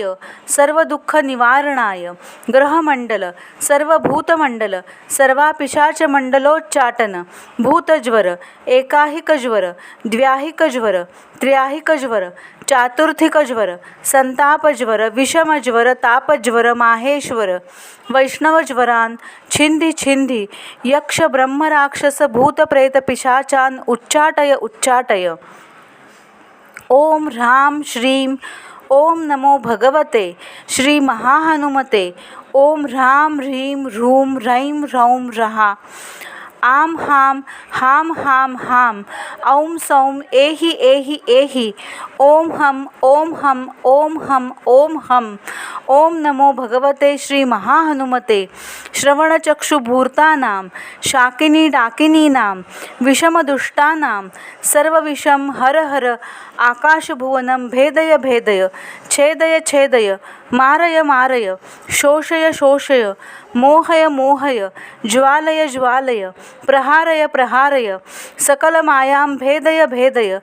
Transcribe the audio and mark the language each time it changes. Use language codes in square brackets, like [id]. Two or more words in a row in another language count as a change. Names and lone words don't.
[sa] सर्व दुःख निवारणाय ग्रहमंडल सर्वभूतमंडल सर्वापिशाच मंडलोच्चाटन भूतज्वर एकाहिकज्वर द्व्याहिकज्वर त्र्याहिकज्वर चातुर्थिकज्वर संतापज्वर विषमज्वर तापज्वर माहेश्वर वैष्णवज्वरान छिंदी छिंदी यक्ष ब्रह्म राक्षस भूत प्रेत पिशाचान उच्चाटय उच्चाटय. ओम ह्रां श्रीं ओम नमो भगवते श्री महाहनुमते ओम ह्रां ह्रीं ह्रूं ह्रैं ह्रौं ह्रः आम हां हां हां हां औं सौं एहि एहि एहि ओम हम ओम हम ओम हम ओम हम. ओम नमो भगवते श्री महाहनुमते श्रवणचक्षुभूर्तानां शाकिनी डाकिनीनां विषमदुष्टानां सर्वविषम हर हर आकाशभुवनं भेदय भेदय छेदय छेदय मारय मारय शोषय शोषय मोहय मोहय ज्वालय ज्वालय प्रहारय प्रहारय सकलमायां भेदय भेदय.